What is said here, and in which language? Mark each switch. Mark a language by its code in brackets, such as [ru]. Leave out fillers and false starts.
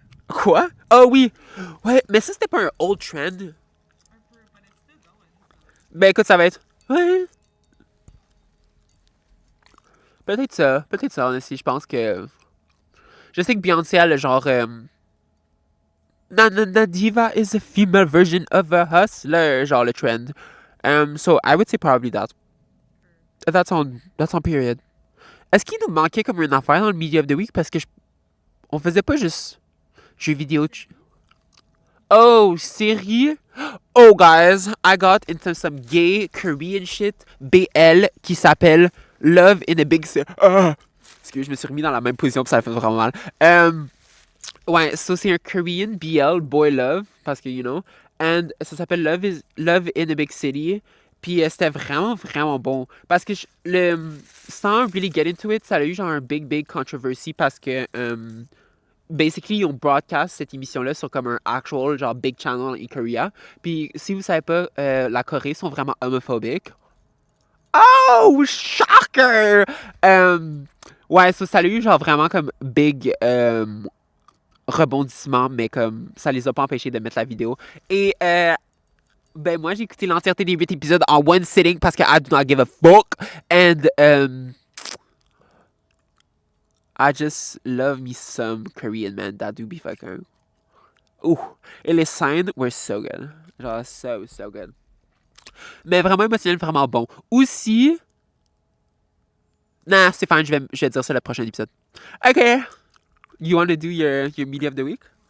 [fr] Quoi? Ah oui! Ouais, mais ça, c'était pas un old trend. Ben écoute, ça va être... Ouais. Peut-être ça, aussi. Je pense que... Je sais que Beyoncé a le genre... [en] Na diva is a female version of a hustler, genre le trend. So I would say probably that. That's on period. [fr] Est-ce qu'il nous manquait comme une affaire dans le Media of the Week? Parce que on faisait pas juste jeux vidéo. [en] Oh, série? Oh, guys, I got into some gay Korean shit BL [fr] qui s'appelle [en] Love in a Big City. [fr] Excusez, je me suis remis dans la même position puis ça fait vraiment mal. Ouais, so c'est un Korean BL, Boy Love, parce que, you know, and ça s'appelle Love in a Big City. Puis c'était vraiment, vraiment bon. Parce que, sans [en] really get into it, [fr] ça a eu genre un big controversy parce que, basically, ils ont broadcast cette émission-là sur comme un actual, genre, [en] big channel in Korea. [fr] Puis si vous savez pas, la Corée sont vraiment homophobiques. Oh, shocker! Ouais, ça a eu genre vraiment comme big rebondissement, mais comme ça les a pas empêchés de mettre la vidéo. Et ben moi j'ai écouté l'entièreté des 8 épisodes en one sitting parce que [en] I do not give a fuck. And I just love me some Korean man that do be fucking. Ouh! [fr] Et les scènes [en] were so good. Genre so good. [fr] Mais vraiment émotionnel, vraiment bon. Aussi... Nah, c'est fine, je vais dire ça le prochain épisode. OK. [en] You want to do your media of the week?